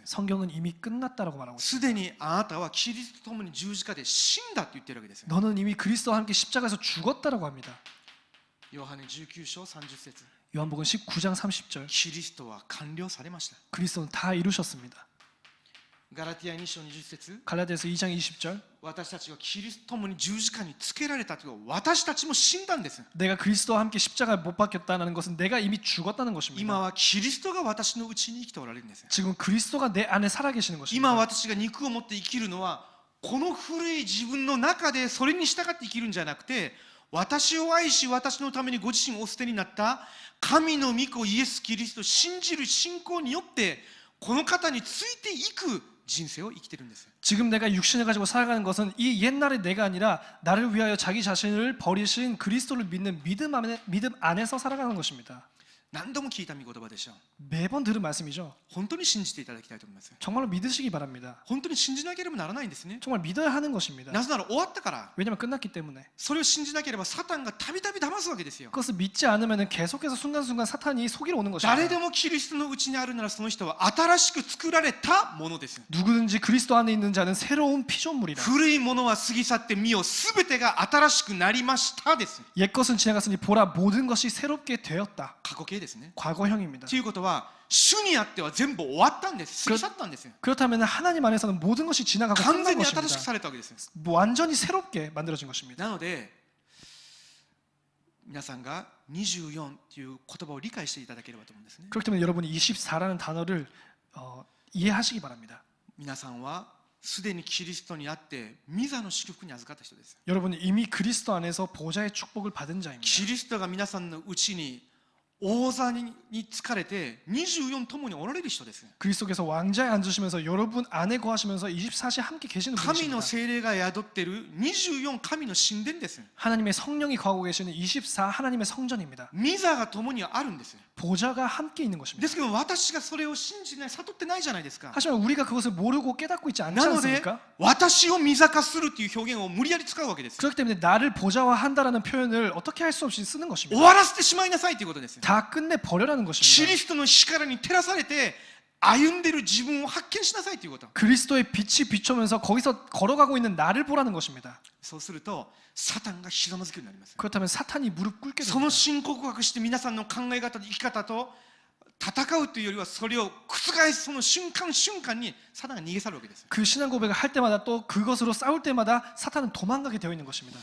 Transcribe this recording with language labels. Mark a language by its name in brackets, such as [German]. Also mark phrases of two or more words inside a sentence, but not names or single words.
[Korean] 성경은 이미 끝났다라고 말하고 있습니다. [Japanese] すでにあなたはキリストと共に十字架で死んだって言ってるわけですよ。 [Korean] 너는 이미 그리스도와 함께 십자가에서 죽었다라고 합니다. [Japanese] ヨハネ19章30節、 [Korean] 요한복음 19장 30절. [Japanese] キリストは完了されました。 [Korean] 그리스도는 다 이루셨습니다. [Japanese] ガラティア2章20節、 [Korean] 갈라디아서 2장 20절. [Japanese] 私たちはキリストと共に十字架につけられたという、私たちも死んだんです。 [Korean] 내가 그리스도와 함께 십자가에 못 박혔다는 것은 내가 이미 죽었다는 [Japanese] 今 [Korean] 것입니다. [Japanese] はキリストが私のうちに生きておられるんです。 [Korean] 지금 그리스도가 내 안에 살아계시는 [Japanese] 今 [Korean] 것입니다. [Japanese] 私が肉を持って生きるのは、この古い自分の中でそれに従って生きるんじゃなくて、私を愛し私のためにご自身をお捨てになった神の御子イエス・キリストを信じる信仰によって、この方についていく人生を生きてるんです。 [Korean] 지금 내가 육신을 가지고 살아가는 것은 이 옛날의 내가 아니라 나를 위하여 자기 자신을 버리신 그리스도를 믿는 믿음 안에서 살아가는 것입니다. [Japanese] 何度も聞いた御言葉でしょう。 [Korean] 매번 들은 말씀이죠. [Japanese] 本当に信じていただきたいと思います。 [Korean] 정말로 믿으시기 바랍니다. [Japanese] 本当に信じなければならないんですね。 [Korean] 정말 믿어야 하는 것입니다. [Japanese] なぜなら終わったから。 [Korean] 왜냐하면 끝났기 때문에. [Japanese] それを信じなければサタンがたびたび騙すわけですよ。 [Korean] 그것을 믿지 않으면 계속해서 순간순간 사탄이 속이러 오는 것입니다. [Japanese] 誰でもキリストのうちにあるなら、その人は新しく作られたものです。 [Korean] 누구든지 그리스도 안에 있는 자는 새로운 피조물이라. [Japanese] 古いものは過ぎ去って見よ、すべてが新しくなりましたです。 [Korean] 옛 것은 지나갔으니 보라 모든 것이 새롭게 되었다. [Japanese] 過去形ですね。 [Korean] 과거형입니다. [Japanese] ということは、主にあっては全部終わったんです。過ぎ去ったんですよ。 [Korean] 그렇다면 하나님 안에서는 모든 것이 지나가고 [Japanese] 完 [Korean] 끝난 [Japanese] 全に新しく [Korean] 것입니다. [Japanese] されたわけです。 [Korean] 완전히 새롭게 만들어진 것입니다. [Japanese] なので、皆さんが24という言葉を理解していただければと思うんですね。 [Korean] 그렇기 때문에 여러분이 24라는 단어를 이해하시기 바랍니다. [Japanese] 皆さんはすでにキリストにあって御座の祝福に預かった人です。 [Korean] 여러분은 이미 그리스도 안에서 보좌의 축복을 받은 자입니다. [Japanese] キリストが皆さんのうちに王座に疲れて24ともにおられる人です。 [Korean] 그리스도께서 왕자에 앉으시면서 여러분 안에 거하시면서 24시 함께 계시는 [Japanese] 神 [Korean] 분이십니다. [Japanese] の聖霊が宿っている24神の神殿です。 [Korean] 하나님의 성령이 거하고 계시는 24 하나님의 성전입니다. [Japanese] 御座が共にあるんです。 [Korean] 보좌가 함께 있는 [Japanese] で [Korean] 것입니다. [Japanese] すけど私がそれを信じない、悟ってないじゃないですか。 [Korean] 하지만 우리가 그것을 모르고 깨닫고 있지 않지 [Japanese] なので [Korean] 않습니까? [Japanese] 私を御座化するという表現を無理やり使うわけです。 [Korean] 그렇기 때문에 나를 보좌화한다라는 표현을 어떻게 할 수 없이 쓰는 [Japanese] 終 [Korean] 것입니다. [Japanese] わらせてしまいなさいということです。 [Korean] 다 끝내 버려라는 [Japanese] キ [Korean] 것입니다. [Japanese] リストの力に照らされて歩んでいる自分を発見しなさいということ。 [Korean] 그리스도의 빛이 비춰면서 거기서 걸어가고 있는 나를 보라는 것입니다. [Japanese] そうするとサタンがひざまずくようになります。 [Korean] 그렇다면 사탄이 무릎 꿇게 [Japanese] その [Korean] 됩니다. [Japanese] 信仰告白して皆さんの考え方と生き方と戦うというよりはそれを覆すその瞬間瞬間にサタンが逃げ去るわけです。 [Korean] 그 신앙 고백을 할 때마다 또 그것으로 싸울 때마다 사탄은 도망가게 되어 있는 것입니다.